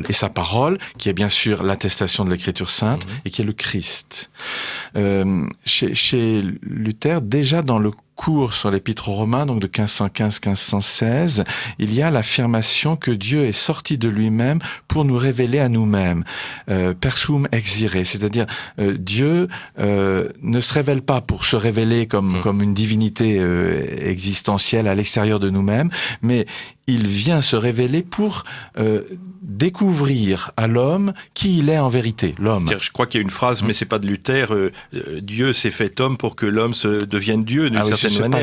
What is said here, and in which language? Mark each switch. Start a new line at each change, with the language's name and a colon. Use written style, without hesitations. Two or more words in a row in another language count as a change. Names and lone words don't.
French: Et sa parole, qui est bien sûr l'attestation de l'Écriture sainte, et qui est le Christ. Chez Luther, déjà dans le cours sur l'Épître aux Romains, donc de 1515-1516, il y a l'affirmation que Dieu est sorti de lui-même pour nous révéler à nous-mêmes.
Latin: Per sum exire,
French: c'est-à-dire Dieu ne se révèle pas pour se révéler comme une divinité existentielle à l'extérieur de nous-mêmes, mais il vient se révéler pour découvrir à l'homme qui il est en vérité, l'homme. Je crois qu'il y a une phrase, mais c'est pas de Luther, Dieu s'est fait homme pour que l'homme devienne Dieu d'une certaine manière.